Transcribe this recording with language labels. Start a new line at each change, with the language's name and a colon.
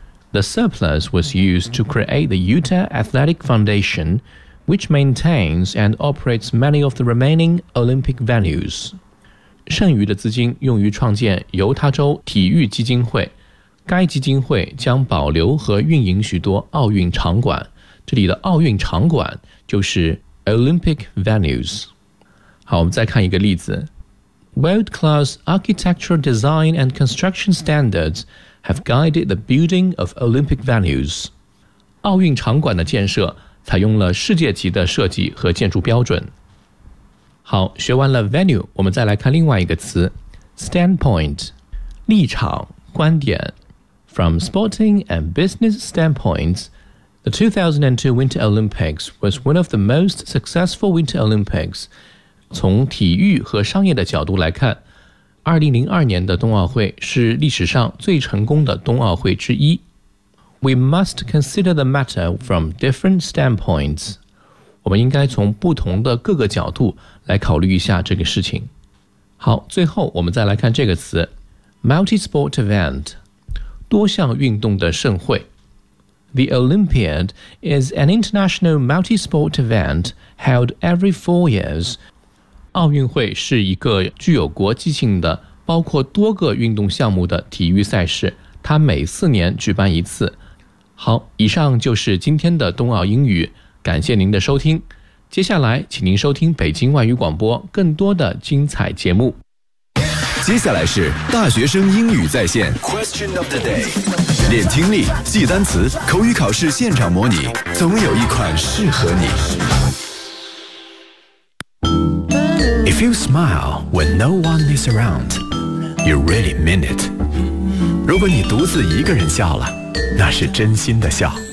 English: The surplus was used to create the Utah Athletic Foundation, which maintains and operates many of the remaining Olympic venues.
Chinese: 剩余的资金用于创建犹他州体育基金会，该基金会将保留和运营许多奥运场馆。这里的奥运场馆就是Olympic venues. 好，我们再看一个例子。
English: World-class architectural design and construction standards have guided the building of Olympic venues.
Chinese: 奥运场馆的建设采用了世界级的设计和建筑标准。好，学完了 venue, 我们再来看另外一个词。Standpoint, 立场，观点。
English: From sporting and business standpoints,The 2002 Winter Olympics was one of the most successful Winter Olympics.
Chinese: 从体育和商业的角度来看，2002年的冬奥会是历史上最成功的冬奥会之一。
English: We must consider the matter from different standpoints.
Chinese: 我们应该从不同的各个角度来考虑一下这个事情。好，最后我们再来看这个词 Multi-sport event， 多项运动的盛会。
English: The Olympiad is an international multi-sport event held every 4 years.
Chinese: 奥运会是一个具有国际性的、包括多个运动项目的体育赛事，它每4年举办一次。好，以上就是今天的冬奥英语，感谢您的收听。接下来，请您收听北京外语广播更多的精彩节目。接下来是大学生英语在线 Question of the day，练听力，记单词，口语考试现场模拟，总有一款适合你。
English: If you smile when no one is around, you really mean it.
Chinese: 如果你独自一个人笑了，那是真心的笑。